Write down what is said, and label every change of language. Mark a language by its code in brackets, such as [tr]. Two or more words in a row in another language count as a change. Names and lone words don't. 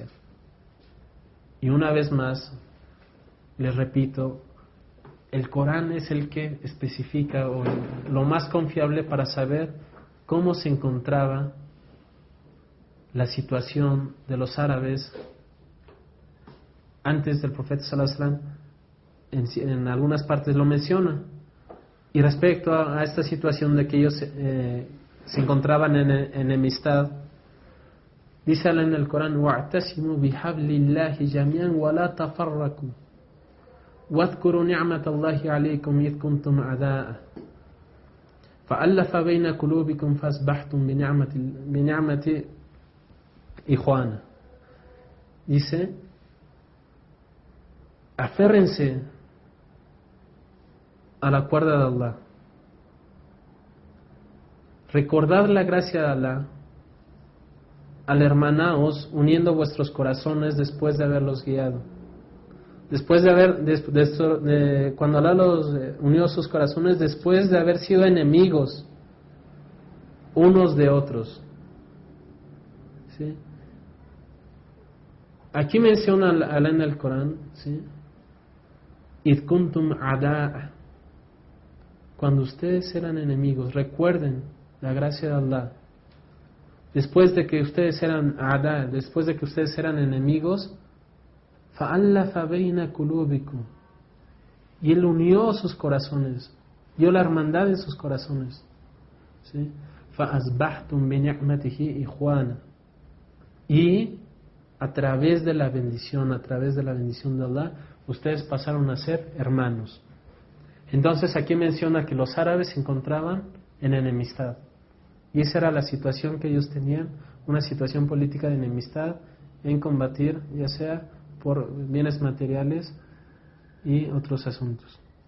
[es] Y una vez más, les repito, el Corán es el que especifica lo más confiable para saber cómo se encontraba la situación de los árabes antes del profeta sallallahu alaihi wasallam. En algunas partes lo menciona. Y respecto a esta situación de que ellos se encontraban en enemistad, dice en el Corán: [ar] وَاعْتَسِمُوا بِحَبْلِ اللَّهِ جَمِيعًا وَلَا تَفَرَّقُوا وَاذْكُرُوا نِعْمَةَ اللَّهِ عَلَيْكُمْ إِذْ كُنْتُمْ أَعْدَاءً فَأَلَّفَ بَيْنَ قُلُوبِكُمْ فَأَصْبَحْتُمْ بِنِعْمَةِ إِخْوَانًا. [es] Dice: Aférrense a la cuerda de Allah. Recordad la gracia de Allah al hermanaos uniendo vuestros corazones después de haberlos guiado. Después cuando Allah los unió sus corazones, después de haber sido enemigos unos de otros. ¿Sí? Aquí menciona Allah en el Corán, ¿sí? [ar] إذ كنتم أعداء. [es] Cuando ustedes eran enemigos, recuerden la gracia de Allah. Después de que ustedes eran a'da, después de que ustedes eran enemigos, [ar] فألف بين قلوبكم. [es] Y Él unió sus corazones, dio la hermandad en sus corazones. ¿Sí? [ar] فأصبحتم بنعمته إخوانا. [es] Y a través de la bendición de Allah, ustedes pasaron a ser hermanos. Entonces aquí menciona que los árabes se encontraban en enemistad. Y esa era la situación que ellos tenían, una situación política de enemistad en combatir, ya sea por bienes materiales y otros asuntos.